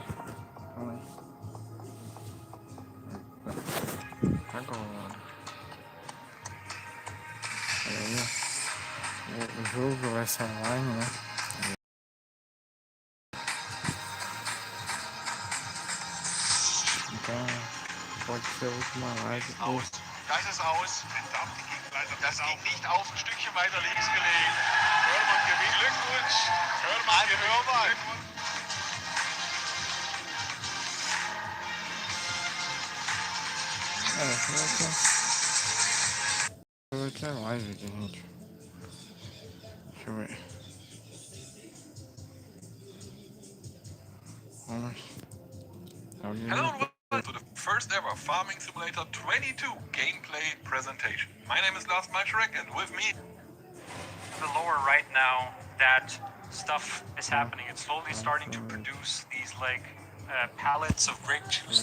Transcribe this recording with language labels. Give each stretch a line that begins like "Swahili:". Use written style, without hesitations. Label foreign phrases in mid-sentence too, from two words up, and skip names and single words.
Portuguese: Calma aí. Agora. Olha aí. O jogo vai ser online, né? Então, pode ser a última live.
German: Das ist aus. Das ging nicht auf, ein Stückchen weiter links gelegen. Hörmann gewinnt. Glückwunsch. Hörmann gewinnt.
Portuguese: Vai ter live aqui, gente. Deixa eu ver. Vamos.
English: Hello and welcome to the first ever Farming Simulator 22 gameplay presentation. My name is Lars Malczarek and with me... The lower right now, that stuff is happening. It's slowly starting to produce these like pallets of grape juice.